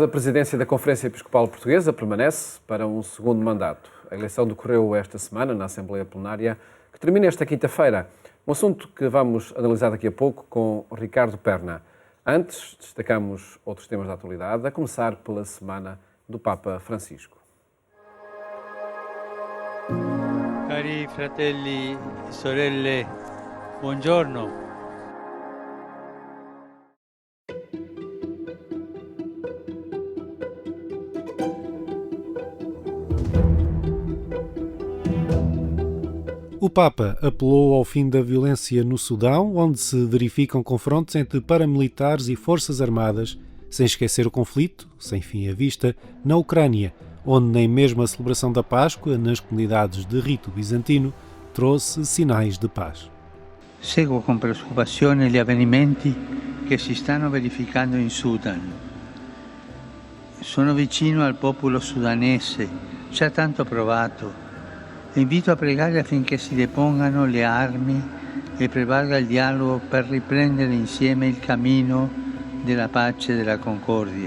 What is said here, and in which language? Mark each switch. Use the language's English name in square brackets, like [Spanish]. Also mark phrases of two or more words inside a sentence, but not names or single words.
[Portuguese] A presidência da Conferência Episcopal Portuguesa permanece para um segundo mandato. A eleição decorreu esta semana na Assembleia Plenária, que termina esta quinta-feira. Um assunto que vamos analisar daqui a pouco com Ricardo Perna. Antes, destacamos outros temas da atualidade, a começar pela semana do Papa Francisco. [Italian] Cari fratelli e sorelle, buongiorno. [Portuguese] O Papa apelou ao fim da violência no Sudão, onde se verificam confrontos entre paramilitares e forças armadas, sem esquecer o conflito, sem fim à vista, na Ucrânia, onde nem mesmo a celebração da Páscoa, nas comunidades de rito bizantino, trouxe sinais de paz. [Italian] Seguo con preoccupazione gli avvenimenti che si stanno verificando in Sudan. Sono vicino al popolo sudanese, già tanto provato. Invito a pregare affinché si depongano le armi e prevalga il dialogo per riprendere insieme il cammino della pace e della concordia.